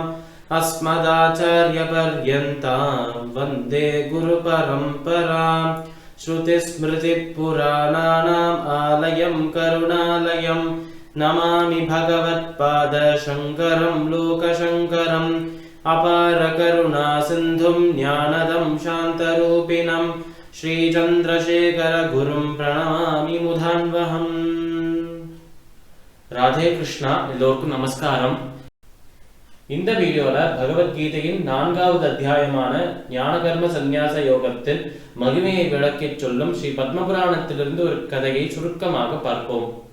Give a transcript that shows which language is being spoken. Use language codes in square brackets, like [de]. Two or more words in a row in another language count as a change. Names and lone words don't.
[sa] अस्मदाचार्यपर्यन्तां वन्दे गुरुपरम्पराम् श्रुतिस्मृतिपुराणानाम् आलयं करुणालयं नमामि भगवत्पादशङ्करं लोकशङ्करम् अपारकरुणासिन्धुं ज्ञानदं शान्तरूपिणं श्रीचन्द्रशेखरगुरुं प्रणमामि मुधान्वहम्. [ta] ராதே கிருஷ்ணா. எல்லோருக்கும் நமஸ்காரம். இந்த வீடியோல பகவத்கீதையின் 4வது அத்தியாயமான ஞான கர்ம சந்நியாச யோகத்தில் மகிமையை விளக்கிச் சொல்லும் ஸ்ரீ பத்மபுராணத்திலிருந்து ஒரு கதையை சுருக்கமாக பார்ப்போம்.